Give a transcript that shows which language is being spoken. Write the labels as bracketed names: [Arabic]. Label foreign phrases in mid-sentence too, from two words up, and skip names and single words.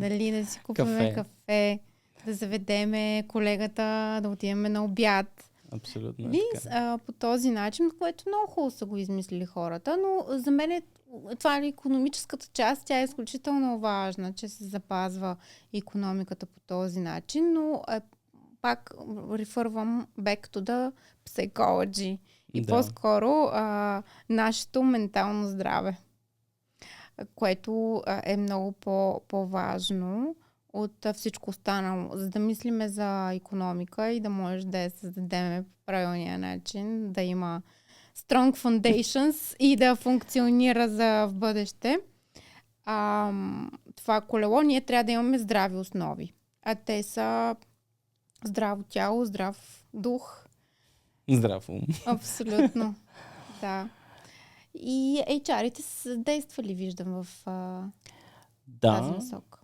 [Bulgarian] Дали да си купиме кафе, да заведеме колегата, да отидем на обяд. Абсолютно. По този начин, което много хубаво са го измислили хората, но за мен това е икономическата част, тя е изключително важна, че се запазва икономиката по този начин, но пак рефървам [English] back to the psychology [Bulgarian] и по-скоро нашето ментално здраве, което е много по-важно от всичко останало, за да мислиме за икономика и да може да я създадем по правилния начин, да има [English] strong foundations [Bulgarian] и да функционира за в бъдеще. Това колело ние трябва да имаме здрави основи. А те са здраво тяло, здрав дух. Здрав ум. Абсолютно. Да. И HR-ите са действали, виждам, в тази насока.